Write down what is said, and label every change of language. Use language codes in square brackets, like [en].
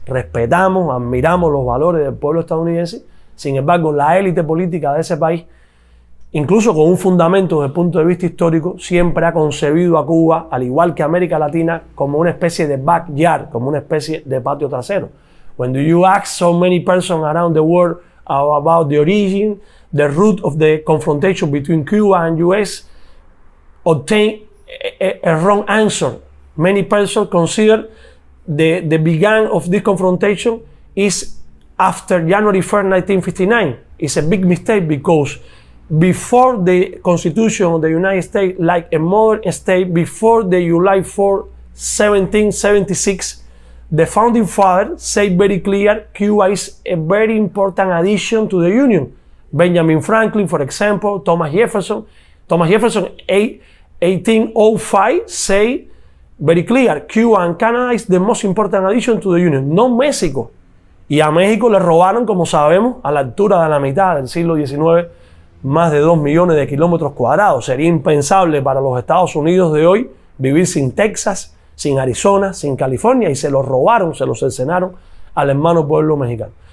[es] Respetamos, admiramos los valores del pueblo estadounidense, sin embargo la élite política de ese país, incluso con un fundamento desde el punto de vista histórico, siempre ha concebido a Cuba, al igual que América Latina, como una especie de backyard, como una especie de patio trasero. [en] When do you ask so many persons around the world about the origin, the root of the confrontation between Cuba and US, obtain a wrong answer. Many persons consider the beginning of this confrontation is after January 1st, 1959. It's a big mistake because before the Constitution of the United States, like a modern state, before the July 4, 1776, the founding fathers said very clear, Cuba is a very important addition to the Union. Benjamin Franklin, for example, Thomas Jefferson, 1805 say very clear, Cuba and Canada is the most important addition to the Union, no México. [es] Y a México le robaron, como sabemos, a la altura de la mitad del siglo XIX, más de 2 millones de kilómetros cuadrados. Sería impensable para los Estados Unidos de hoy vivir sin Texas, sin Arizona, sin California, y se los robaron, se los cercenaron al hermano pueblo mexicano.